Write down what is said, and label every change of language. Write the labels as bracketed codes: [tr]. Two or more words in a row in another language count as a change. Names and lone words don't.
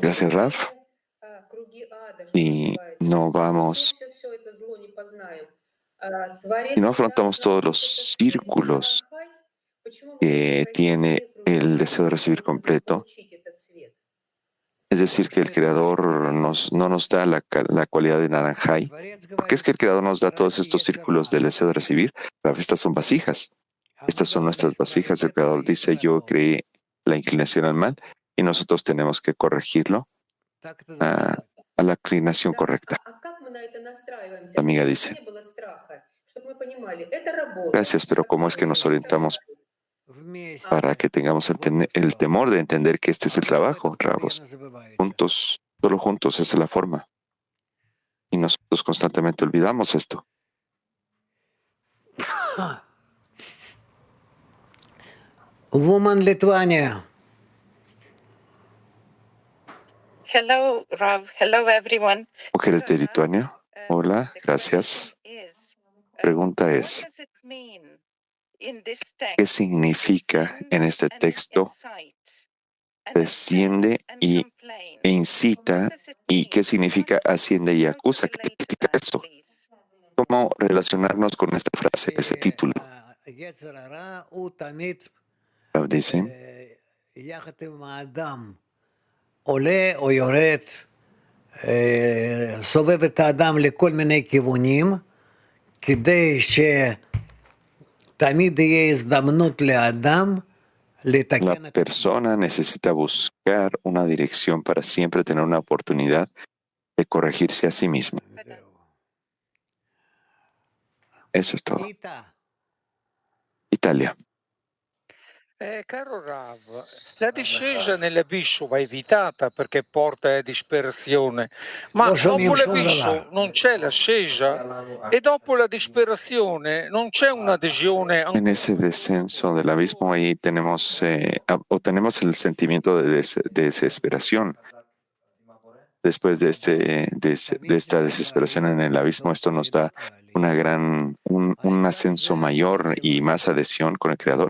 [es] Gracias, Raf. [ru] круги ада, что [es] Si [ru] называется, [es] no vamos, [ru] все это зло не познаем, Творец [es] si no [ru] даст [es] afrontamos [ru] нам [es] todos [ru] вот [es] los [ru] этот [es] círculos [ru] Арахай, почему мы [es] que [ru] должны пройти [es] tiene [ru] все круги [es] el [ru] ада, [es] deseo de recibir [ru] чтобы [es] completo, [ru] получить этот свет? [es] es decir, que el Creador no nos da la cualidad de naranjay. ¿Por qué es que el Creador nos da todos estos círculos del deseo de recibir? Estas son vasijas. Estas son nuestras vasijas. El Creador dice, yo creé la inclinación al mal y nosotros tenemos que corregirlo a la inclinación [ru] Да, [es] correcta. [ru] как мы на это настраиваемся, [es] La amiga [ru] чтобы [es] dice, [ru] не было страха, чтобы мы понимали, это работа. [es] gracias, pero ¿cómo es que nos orientamos para que tengamos el temor de entender que este es el trabajo, Rabos? Juntos, solo juntos, esa es la forma. Y nosotros constantemente olvidamos esto. [en] Woman Lithuania. Hello, Rav. Hello, everyone. [es] Mujeres de Lituania, hola, gracias. Pregunta es, ¿qué significa en este texto desciende e incita? ¿Y qué significa asciende y acusa? ¿Qué significa esto? ¿Cómo relacionarnos con esta frase, ese título? [he] יצר הרע הוא תמיד [es] Rav dice, [he] יחד עם האדם עולה או יורד, סובב את האדם לכל מיני כיוונים, כדי שתמיד יהיה הזדמנות לאדם [es] la [he] לתקן את [es] persona necesita buscar una dirección para siempre tener una oportunidad de corregirse a sí misma. Eso es todo. [he] איתה. [it] Italia. Caro Rav, la discesa nell'abisso va evitata perché porta a dispersione, ma Lo so, dopo io sono l'abisso là. non c'è l'ascesa e dopo la disperazione non c'è un'adesione [es] En ese descenso del abismo ahí tenemos, obtenemos el sentimiento de desesperación. Después de esta desesperación en el abismo, esto nos da un ascenso mayor y más adhesión con el Creador.